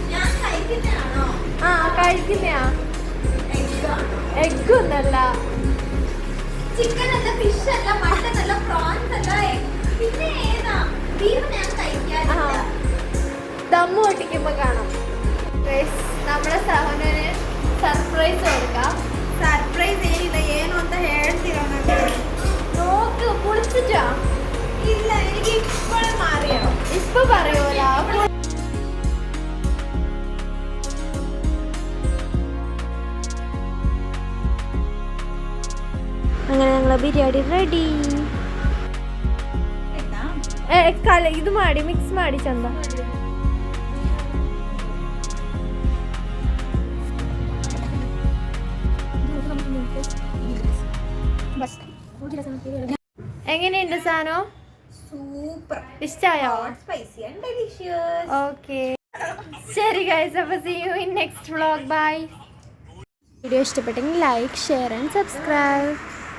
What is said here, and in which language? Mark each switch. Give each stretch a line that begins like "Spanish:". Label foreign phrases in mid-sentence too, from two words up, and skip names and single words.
Malayalam: ആ കഴിക്കുന്നയാ? എഗ്ഗൊന്നല്ല. ചിക്കൻ അല്ല, ഫിഷ് അല്ല, മട്ടൻ അല്ല, പ്രോൺസ് അല്ല, പിന്നെ ഏതാ? ബീഫ് ഞാൻ കഴിക്കാറില്ല. ദമ്മ് പൊട്ടിക്കുമ്പോ കാണാം. നമ്മുടെ സഹോദരന് സർപ്രൈസ് കൊടുക്കാം.
Kannada: ಸರ್ಪ್ರೈಸ್ ಏನಿಲ್ಲ, ಏನು ಅಂತ ಹೇಳ್ತೀರ ನನಗೆ?
Malayalam: നോക്ക്, പൊളിച്ചിട്ടാ? ಇಲ್ಲ, എനിക്ക് ഇപ്പോഴും മാറിയോ? ഇപ്പൊ പറയുമല്ലോ. അങ്ങനെ ഞങ്ങളെ ബിരിയാണി റെഡി.
Kannada: ഇത് ಮಾಡಿ ಮಿಕ್ಸ್ ಮಾಡಿ ಚಂದ.
Malayalam: എങ്ങനെയുണ്ട് സാധനം? സൂപ്പർ. ഇഷ്ടായോ?
English: spicy and delicious.
Malayalam: ഓക്കെ, ശരി ഗൈസ്, അപ്പോൾ
English: see you in next vlog.
Malayalam: ബൈ. വീഡിയോ ഇഷ്ടപ്പെട്ടെങ്കിൽ
English: like, share and subscribe.